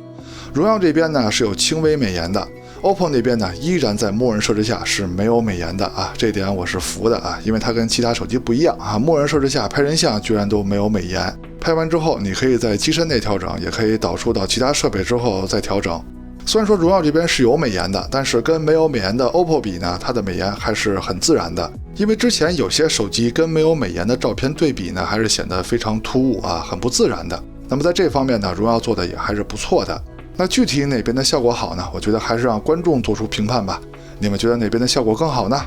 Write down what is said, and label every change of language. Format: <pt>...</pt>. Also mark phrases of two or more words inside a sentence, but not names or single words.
<zh>榮耀這邊呢是有輕微美顏的 ，OPPO 那邊呢依然在默認設置下是沒有美顏的啊，這點我是服的啊，因為它跟其他手機不一樣啊，默認設置下拍人像居然都沒有美顏，拍完之後你可以在機身內調整，也可以導出到其他設備之後再調整。雖然說榮耀這邊是有美顏的，但是跟沒有美顏的 OPPO 比呢，它的美顏還是很自然的。因為之前有些手機跟沒有美顏的照片對比呢，還是顯得非常突兀啊，很不自然的。那麼在這方面呢，榮耀做的也還是不錯的。那具體哪邊的效果好呢？我覺得還是讓觀眾做出評判吧。你們覺得哪邊的效果更好呢？</zh>